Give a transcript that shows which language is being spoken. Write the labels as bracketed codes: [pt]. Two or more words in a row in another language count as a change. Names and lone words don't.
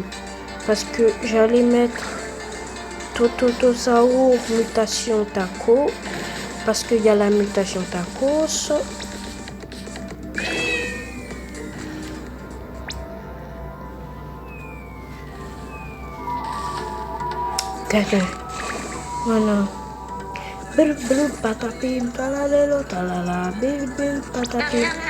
[fr] Parce que j'allais mettre Tototosaur mutation taco. Parce qu'il y a la mutation tacos. Caca. Voilà. Bil bil patapim talalelo talala bil bil patapim.